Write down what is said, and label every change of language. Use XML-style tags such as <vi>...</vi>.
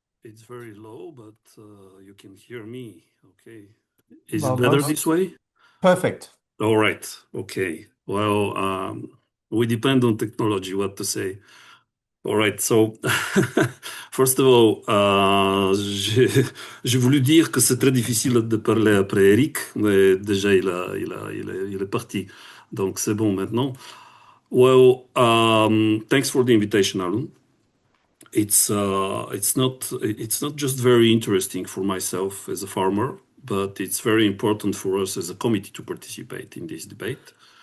<en>It's very low, but you can hear me. Okay. Is Well, it better this way? Perfect. All right. Okay. Well, we depend on technology, what to say. All right. So, first of all,</en> <fr>j'ai voulu dire que c'est très difficile de parler après Eric, mais déjà il est parti. Donc, c'est bon maintenant.</fr> <en>Well, thanks for the invitation, Alun. It's not just very interesting for myself as a farmer, but it's very important for us as a committee to participate in this debate.</en>